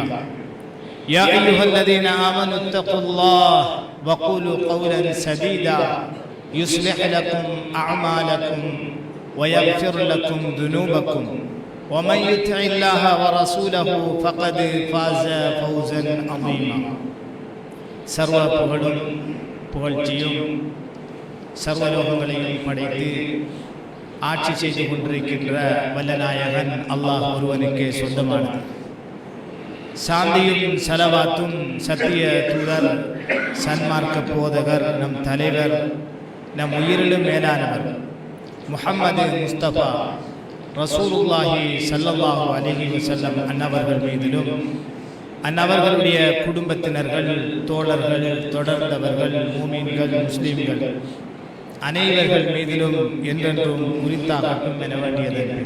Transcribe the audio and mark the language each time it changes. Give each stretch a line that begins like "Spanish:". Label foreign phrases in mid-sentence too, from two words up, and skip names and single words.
Arabic: يا أيها الذين آمنوا اتقوا الله وقولوا قولا سديدا يصلح لكم أعمالكم ويغفر لكم ذنوبكم ومن يطع الله ورسوله فقد فاز فوزا عظيما.
Tamil: சர்வ புகழும் புகழ்ச்சியும் சர்வலோகங்களையும் படைத்து ஆட்சி செய்து கொண்டிருக்கின்ற வல்லநாயகன் அல்லாஹ் ஒருவனுக்கே சொந்தமானது. சாந்தியும் சலவாத்தும் சத்திய தூதர் சன்மார்க்க போதகர் நம் தலைவர் நம் உயிரிலும் மேலானவர் முஹம்மது முஸ்தபா
Arabic: رسول الله صلى الله عليه وسلم
Tamil: அன்னவர்கள் மீதிலும் அன்னவர்களுடைய குடும்பத்தினர்கள், தோழர்கள், தொடர்ந்தவர்கள், மூமின்கள், முஸ்லீம்கள் அனைவர்கள் மீதிலும் என்றென்றும் குறித்தாகட்டும் என வேண்டியது.